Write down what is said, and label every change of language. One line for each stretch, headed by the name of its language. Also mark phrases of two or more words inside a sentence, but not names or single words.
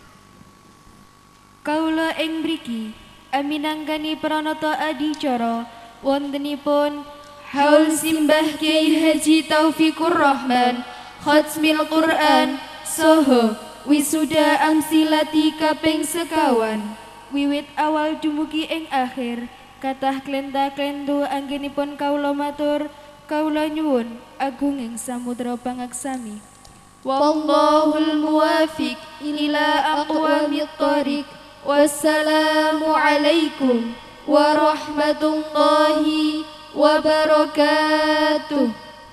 Javanese: Kaula ing mriki aminanggani pranata adicara wontenipun haul simbah Kyai Haji Taufikur Rahman
Arabic: ختم القرآن
Javanese: saha wisuda amsilati kaping sekawan. Wiwit awal dumugi ing akhir kathah klenta-klentu anggenipun kaula matur kaula nyuwun agunging samudra pangaksami.
Arabic: والله الموفق إلى أقوم الطريق. والسلام عليكم ورحمة الله وبركاته.